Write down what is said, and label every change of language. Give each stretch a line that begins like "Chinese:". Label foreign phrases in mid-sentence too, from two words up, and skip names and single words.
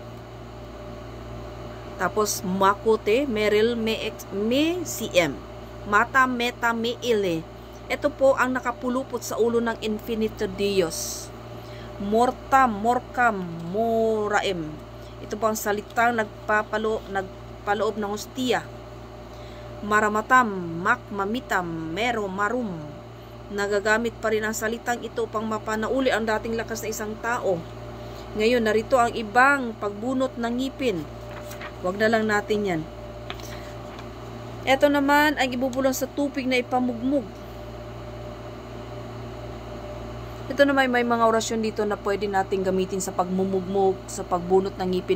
Filipino: Tapos makute, meril, me cm. Mata, meta, me ile. Ito po ang nakapulupot sa ulo ng Infinito Dios. Mortam, morcam, moraem. Ito po ang salitang nagpaloob ng hostia. Maramatam, mak, mamitam, mero, marum. Nagagamit pa rin ang salitang ito upang mapanauli ang dating lakas na isang tao. Ngayon, narito ang ibang pagbunot ng ngipin. Huwag na lang natin yan. Ito naman ang ibubulong sa tubig na ipamugmug. Ito naman may mga orasyon dito na pwede natin gamitin sa pagmumugmog, sa pagbunot ng ngipin.